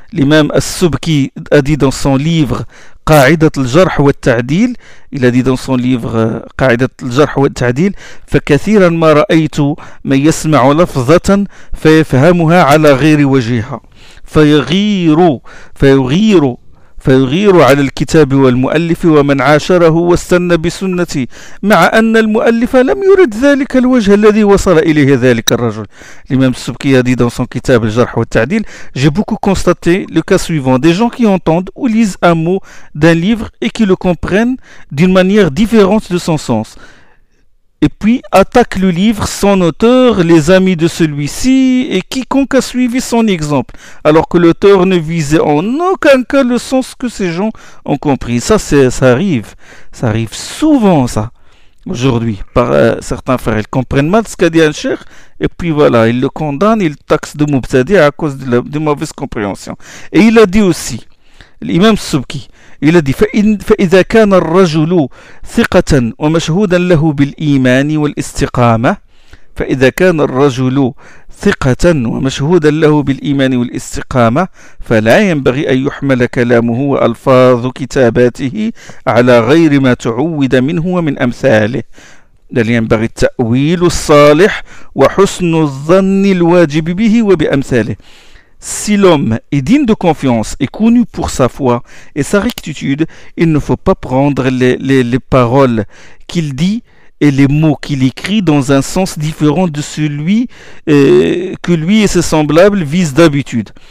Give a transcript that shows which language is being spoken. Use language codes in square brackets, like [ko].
[fr] L'imam As-Subki a dit dans son livre Qa'idat al-Jarh wa al-Ta'dil, [ar] il a dit dans son livre Qa'idat al-Jarh wa al-Ta'dil, فكثيرا ما رأيت من يسمع لفظة فيفهمها على غير وجهها فيغير على الكتاب والمؤلف ومن عاشره واستنى بسنتي، مع أن المؤلف لم يرد ذلك الوجه الذي وصل إليه ذلك الرجل. [fr] الإمام السبكي a dit dans son [ar] كتاب الجرح والتعديل: [fr] J'ai beaucoup constaté le cas suivant, des gens qui entendent ou lisent un mot d'un livre et qui le comprennent d'une manière différente de son sens. Et puis attaque le livre, son auteur, les amis de celui-ci et quiconque a suivi son exemple, alors que l'auteur ne visait en aucun cas le sens que ces gens ont compris. Ça arrive souvent, ça, aujourd'hui, par certains frères. Ils comprennent mal ce qu'a dit un cheikh, et puis voilà, ils le condamnent, ils le taxent de mubtadi à cause de mauvaise compréhension. Et il a dit aussi, l'imam Subki, il a dit: [ar] فإذا كان الرجل ثقة ومشهودا له بالإيمان والاستقامة فإذا كان الرجل ثقة ومشهودا له بالإيمان والاستقامة فلا ينبغي أن يحمل كلامه وألفاظ كتاباته على غير ما تعود منه ومن أمثاله، بل ينبغي التأويل الصالح وحسن الظن الواجب به وبأمثاله. [fr] Si l'homme est digne de confiance et connu pour sa foi et sa rectitude, il ne faut pas prendre les paroles qu'il dit et les mots qu'il écrit dans un sens différent de celui que lui et ses semblables visent d'habitude.